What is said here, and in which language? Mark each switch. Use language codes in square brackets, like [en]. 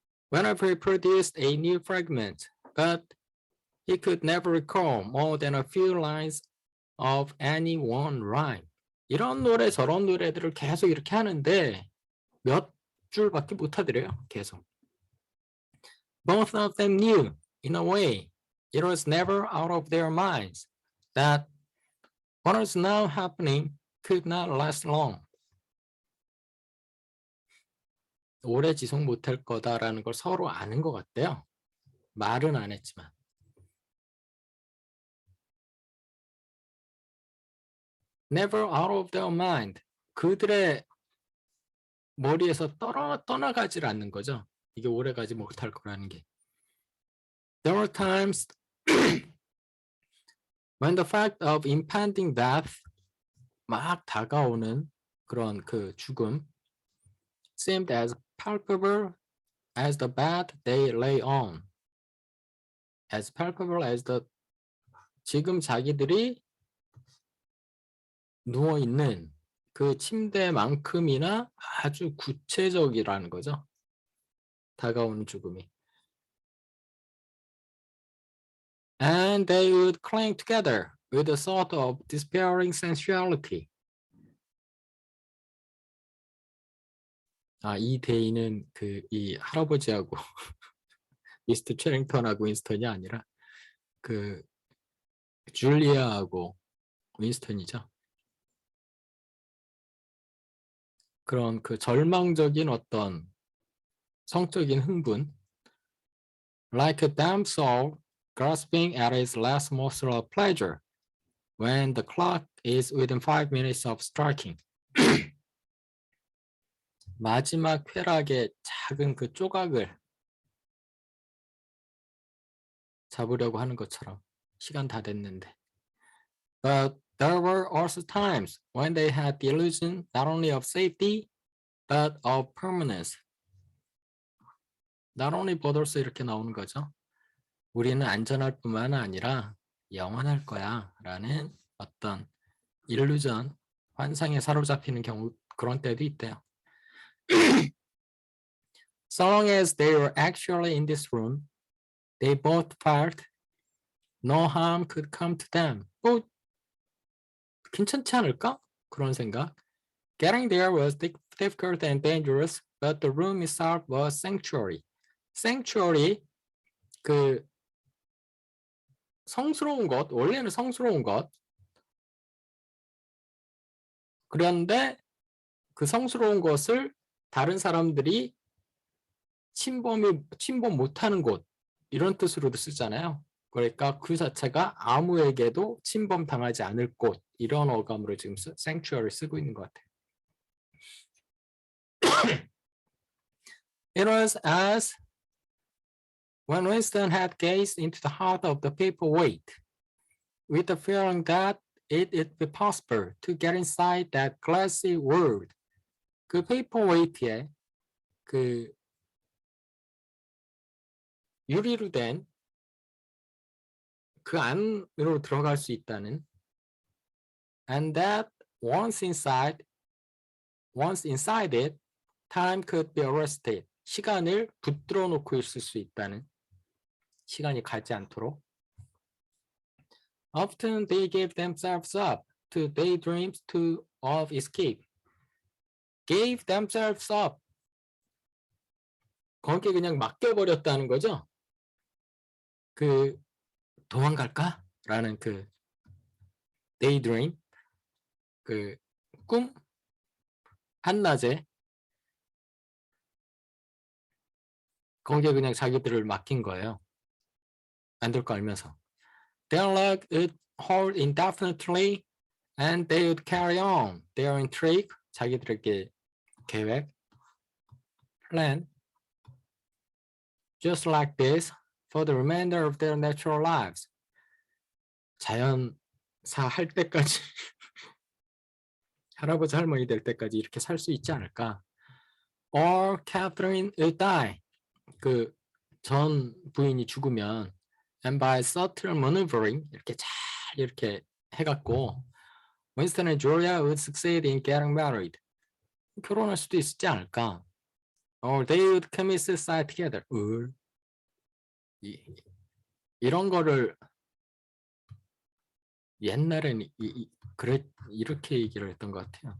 [en] Whenever he produced a new fragment, but he could never recall more than a few lines of any one rhyme. [ko] 이런 노래 저런 노래들을 계속 이렇게 하는데 몇 줄밖에 못 하더래요. 계속. [en] Both of them knew, in a way, it was never out of their minds that what was now happening could not last long. [ko] 오래 지속 못할 거다라는 걸 서로 아는 것 같대요. 말은 안 했지만. [en] Never out of their mind. [ko] 그들의 머리에서 떠나가질 않는 거죠. 이게 오래가지 못할 거라는 게. [en] There were times when the fact of impending death, [ko] 막 다가오는 그런 그 죽음, [en] seemed as palpable as the bed they lay on. As palpable as the [ko] 지금 자기들이 누워 있는 그 침대만큼이나 아주 구체적이라는 거죠. 다가오는 죽음이. [en] And they would cling together with a sort of despairing sensuality. [ko] 이 데이는 이 할아버지하고 미스터 체링턴하고 윈스턴이 아니라 그 줄리아하고 윈스턴이죠. 그런 그 절망적인 어떤 성적인 흥분, [en] like a damned soul grasping at its last morsel of pleasure when the clock is within 5 minutes of striking. [ko] 마지막 쾌락의 작은 그 조각을 잡으려고 하는 것처럼 시간 다 됐는데. [en] But there were also times when they had the illusion not only of safety but of permanence. Not only but also [ko] 이렇게 나오는 거죠. 우리는 안전할 뿐만 아니라 영원할 거야 라는 어떤 일루전, 환상에 사로잡히는 경우 그런 때도 있대요. [en] So long as they were actually in this room, they both felt no harm could come to them. [ko] 뭐 괜찮지 않을까? 그런 생각. [en] Getting there was difficult and dangerous, but the room itself was sanctuary. [ko] sanctuary, 그 성스러운 것, 원래는 성스러운 것. 그런데 그 성스러운 것을 다른 사람들이 침범 못하는 곳, 이런 뜻으로도 쓰잖아요. 그러니까 그 자체가 아무에게도 침범당하지 않을 곳, 이런 어감으로 지금 sanctuary 쓰고 있는 것 같아요. [en] It was as when Winston had gazed into the heart of the paperweight, with the feeling that it'd be possible to get inside that glassy world. [ko] 그 paperweight에 그 유리로 된 그 안으로 들어갈 수 있다는, [en] and that once inside it, time could be arrested. [ko] 시간을 붙들어 놓고 있을 수 있다는, 시간이 가지 않도록. [en] Often they gave themselves up to daydreams of escape. Gave themselves up. [ko] 거기에 그냥 맡겨버렸다는 거죠. 그 도망갈까? 라는 그 daydream, 그 꿈, 한낮에 거기에 그냥 자기들을 맡긴 거예요. 안 될 거 알면서. [en] Their luck would hold indefinitely and they would carry on their intrigue, [ko] 자기들에게 계획, [en] plan, just like this for the remainder of their natural lives. [ko] 자연사 할 때까지 할아버지 할머니 될 때까지 이렇게 살 수 있지 않을까? [en] Or Catherine would die. [ko] 그 전 부인이 죽으면 [en] and by subtle maneuvering [ko] 이렇게 잘 이렇게 해갖고 [en] Winston and Julia would succeed in getting married. [ko] 결혼할 수도 있지 않을까? [en] Or they would commit suicide together. [ko] 이런 거를 옛날에는 이렇게 얘기를 했던 것 같아요.